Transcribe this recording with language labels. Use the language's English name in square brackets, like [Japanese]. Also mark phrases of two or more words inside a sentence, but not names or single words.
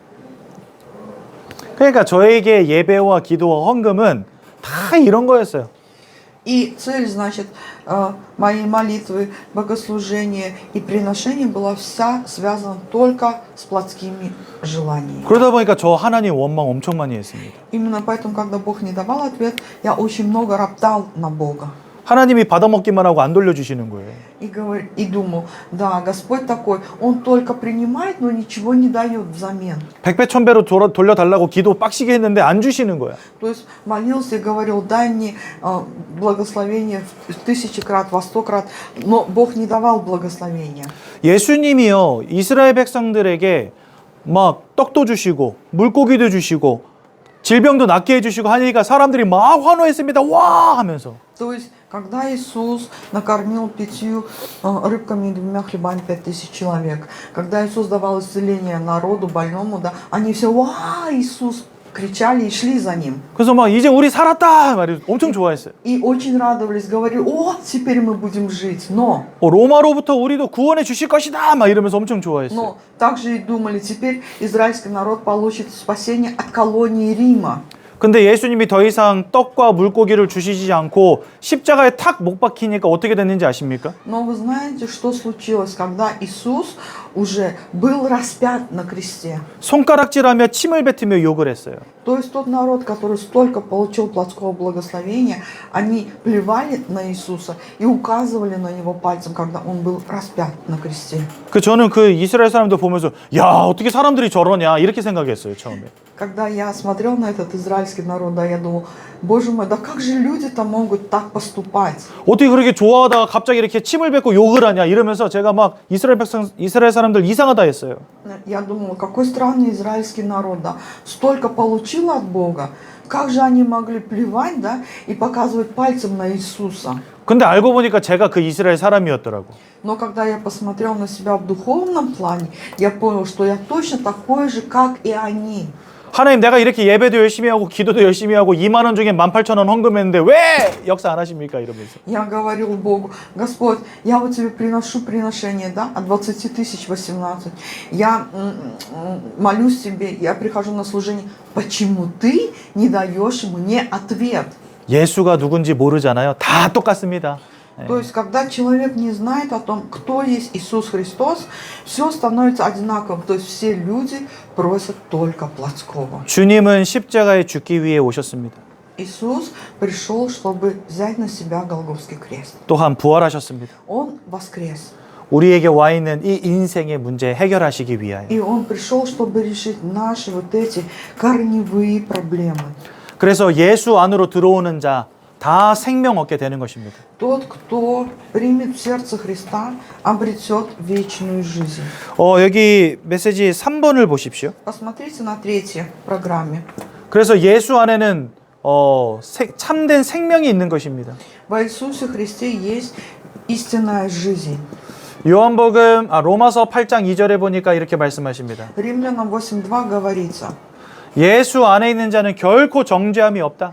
[Korean] 그러니까 저에게 예배와 기도와 헌금은 다 이런 거였어요. [Russian] И цель, значит, моей молитвы, богослужения и приношения была вся связана только с плотскими желаниями. [Korean] 그러다 보니까 저 하나님 원망 엄청 많이 했습니다. [Russian] Именно поэтому, когда Бог не давал ответ, я очень много роптал на Бога. [Korean] 하나님이 받아먹기만 하고 안 돌려주시는 거예요. [Russian] И думал, да, Господь такой, Он только принимает, но ничего не дает взамен. [Korean] 100배 1000배로 돌려달라고 기도 빡시게 했는데 안 주시는 거야. [Russian] То есть молился и говорил, дай мне благословение в 1000 крат, во 100 крат, но Бог не давал благословения. [Korean] 예수님이요 이스라엘 백성들에게 막 떡도 주시고 물고기도 주시고 질병도 낫게 해주시고 하니까 사람들이 막 환호했습니다. 와 하면서. [Russian] То есть, когда Иисус накормил 5 рыбками и 2 хлебами 5000 человек, когда Иисус давал исцеление народу больному, да, они все, 와, Иисус, кричали и шли за Ним. [Korean] 그래서 막 이제 우리 살았다 말이 엄청 좋아했어요. [Russian] И очень радовались, говорили, о, теперь мы будем жить. Но [Korean] 로마로부터 우리도 구원해 주실 것이다 막 이러면서 엄청 좋아했어요. [Russian] также и думали, теперь израильский народ получит спасение от колонии Рима. [Korean] 근데 예수님이 더 이상 떡과 물고기를 주시지 않고 십자가에 탁 못 박히니까 어떻게 됐는지 아십니까? [Russian] Но вы знаете, что случилось, когда Иисус уже был распят на кресте? [Korean] 손가락질하며 침을 뱉으며 욕을 했어요. [Russian] То есть тот народ, который столько получил плотского благословения, они плевали на Иисуса и указывали на Него пальцем, когда Он был распят на кресте. [Korean] 저는 그 이스라엘 사람들 보면서 야 어떻게 사람들이 저러냐 이렇게 생각했어요 처음에. [Russian] Когда я смотрел на этот израильский народ, да, я думал, боже мой, да как же люди-то могут так поступать? [Korean] 어떻게 그렇게 좋아하다가 갑자기 이렇게 침을 뱉고 욕을 하냐 이러면서 제가 막 이스라엘 사람들 이상하다 했어요. [Russian] Я думала, какой странный израильский народ, да, столько получил от Бога, как же они могли плевать, да, и показывать пальцем на Иисуса? [Korean] 근데 알고 보니까 제가 그 이스라엘 사람이었더라고. [Russian] Но когда я посмотрел на себя в духовном плане, я понял, что я точно такой же, как и они. [Korean] 하나님 내가 이렇게 예배도 열심히 하고 기도도 열심히 하고 2만 원 중에 18,000원 헌금했는데 왜 역사 안 하십니까 이러면서. [Russian] Я говорил Богу, Господь, я вот тебе приношу приношение, да, от 20 тысяч 18. Я молюсь тебе, я прихожу на служение. Почему ты не даешь мне ответ? [Korean] 예수가 누군지 모르잖아요. 다 똑같습니다. [Russian] То есть, когда человек не знает о том, кто есть Иисус Христос, все становится одинаковым. То есть, все люди просят только плотского. [Korean] 주님은 십자가에 죽기 위해 오셨습니다. [Russian] Иисус пришел, чтобы взять на себя Голгофский крест. [Korean] 또한 부활하셨습니다. [Russian] Он воскрес. [Korean] 우리에게 와 있는 이 인생의 문제 해결하시기 위하여. [Russian] И Он пришел, чтобы решить наши вот эти корневые проблемы. [Korean] 그래서 예수 안으로 들어오는 자 다 생명 얻게 되는 것입니다. [Russian] Тот, кто примет в сердце Христа, обретет вечную жизнь. [Korean] 여기 메시지 3번을 보십시오. [Russian] Посмотрите на 3-й программе. [Korean] 그래서 예수 안에는 참된 생명이 있는 것입니다. [Russian] В Иисусе Христе есть истинная жизнь. [Korean] 로마서 8장 2절에 보니까 이렇게 말씀하십니다. [Russian] Римлянам 8:2 говорится, [Korean] 예수 안에 있는 자는 결코 정죄함이 없다.